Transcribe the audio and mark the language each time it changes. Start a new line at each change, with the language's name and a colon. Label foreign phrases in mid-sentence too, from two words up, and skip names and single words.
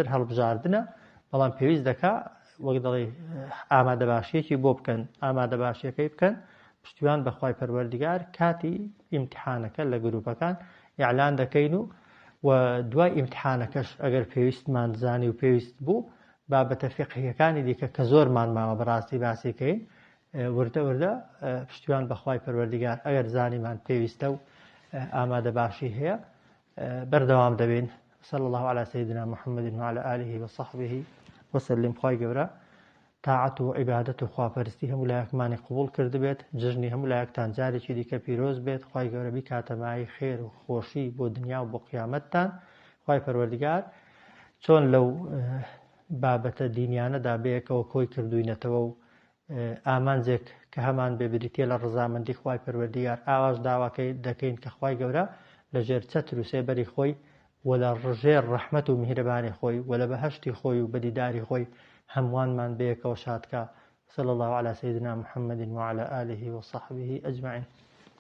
Central Kurdish: زۆرتر هەڵبژاردنە، بەڵام پێویست دەکا وەک دەڵێ ئامادە باشیەکی بۆ بکەن ئامادە باشیەکەی بکەن پشتیوان بەخوای پەروەردگار کاتی ئیمتحانەکە لە گروپەکان ئیعلان دەکەین و دوای ئیمتحانەکەش ئەگەر پێویستمان زانی و پێویست بوو بابەتە فقهیەکانی دیکە کە زۆرمان ماوە بەڕاستی باسیکەین وردە وردە پشتیوان بەخوای پەروەردگار ئەگەر زانیمان پێویستە و ئامادە باشی هەیە بەردەوام دەبین.
Arabic: صلى الله على سيدنا محمد وعلى آله وصحبه وسلم.
Central Kurdish: خواهی گەورە تاعەت و عیبادەت و خواپەرستی هەموو لایەکمانی قبول کرد بێت، جژنی هەموو لایەکتان جارێکی دیکە پیرۆز بێت. خواهی گەورە بیکاتەمای خێر و خۆشی بۆ دنیا و بۆ قیامەتتان. خواهی پەروەردگار چۆن لەو بابەتە دینیانەدا بەیەکەوە کۆی کردوینەتەوە و ئامانجێک کە هەمان بێبریتە لە ڕزامەندی خواهی پەروەردگار ئاواش داواکەی دەکەین کە خواهی گەورە لەژێر چەتر و سێبەری خۆی و لە ڕژێر ڕەحمەت و میهرەبانی خۆی و لە بەهەشتی خۆی و بەدیداری خۆی هەمووانمان بەیەکەوە شادکە.
Arabic: صلى الله على سيدنا محمد وعلى آله وصحبه أجمعين.